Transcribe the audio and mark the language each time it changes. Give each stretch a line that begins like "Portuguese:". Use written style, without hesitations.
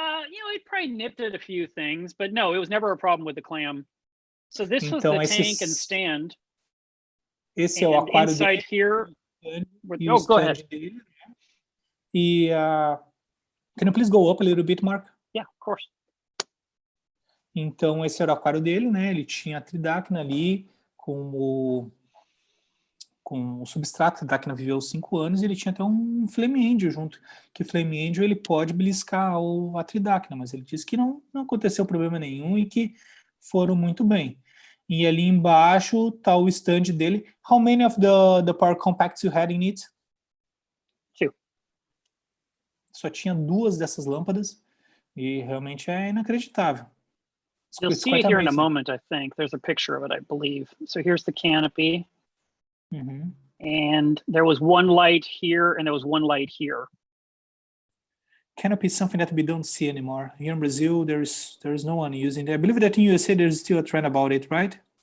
English: You know, he probably nipped at a few things, but no, it was never a problem with the clam. So this was the tank and stand.
Portuguese: Esse é o aquário
English: inside here. Go ahead. E can you please go up a little bit, Mark? Yeah, of course.
Portuguese: Então esse era o aquário dele, né? Ele tinha a tridacna ali com o substrato. A tridacna viveu 5 anos e ele tinha até um flame angel junto. Que flame angel ele pode beliscar a tridacna, mas ele disse que não aconteceu problema nenhum e que foram muito bem. E ali embaixo tá o stand dele.
English: How many of the power compacts you had in it? 2.
Portuguese: Só tinha 2 dessas lâmpadas e realmente é inacreditável.
English: You'll see it here in a moment, I think. There's a picture of it, I believe. So here's the canopy. And there was 1 light here and there was 1 light here. Canopy is something that we don't see anymore. Here in Brazil, there's no one using it. I believe that in USA, there's still a trend about it, right?